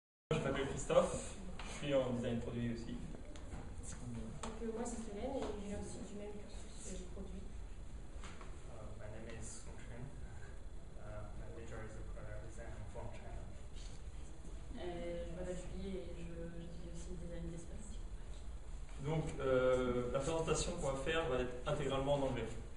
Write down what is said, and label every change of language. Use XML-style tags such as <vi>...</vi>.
<fr>Je m'appelle Christophe, je suis en design produit aussi. Donc, moi c'est Solène et je viens aussi du même cursus produit.</fr> <en>My name is confiance. My major is a product design from China.</en> <fr>Je m'appelle Julie et j'étudie aussi le design d'espace. Donc la présentation qu'on va faire va être intégralement en anglais.</fr>